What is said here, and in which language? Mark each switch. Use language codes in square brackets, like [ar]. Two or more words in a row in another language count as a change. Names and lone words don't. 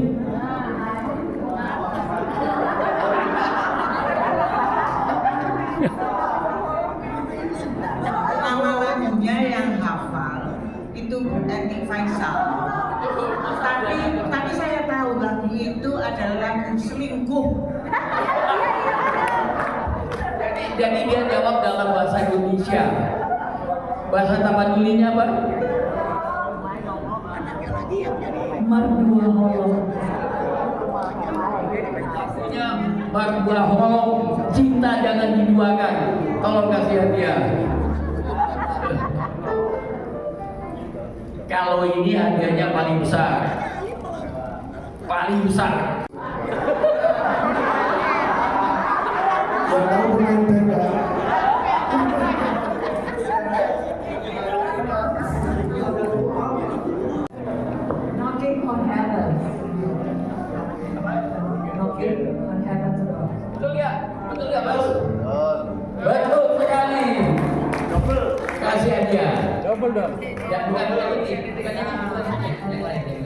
[id] Nama lagunya yang hafal itu Edi Faisal. Tapi saya tahu lagu itu adalah lagu selingkuh. Jadi dia jawab dalam bahasa Indonesia. Bahasa Tapandulinya apa? [bbc] Mardua holong. [id] Artinya [bbc] mardua holong, [id] cinta jangan diduakan. Tolong kasih hadiah. Kalau ini hadiahnya paling besar. Paling besar. Knocking on heaven. Knocking on heaven. Betul ya? Betul ya, Bos? Betul sekali. Kasih hadiah. Double dong. Ya, bukan ini, bukan ini, yang lain.